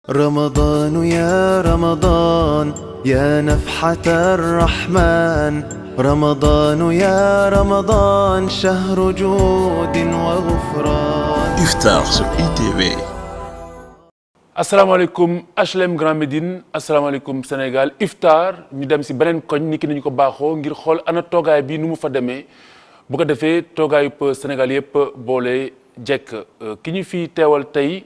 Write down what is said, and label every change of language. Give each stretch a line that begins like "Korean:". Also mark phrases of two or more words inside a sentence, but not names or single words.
Arabic: رمضان يا رمضان يا نفحة الرحمن رمضان يا رمضان شهر جود وغفران
French: Iftar sur ITV.
Wolof: asalaamaaleykum HLM Grand Médine asalaamaaleykum Sénégal Iftar ñu dem si beneen koñ ni ki nañu ko baaxoo ngir xool ana toogaay bi nu mu fa demee bu ko defee toogaayu Sénégal yëpp boole jekk ki ñu fi teewal tey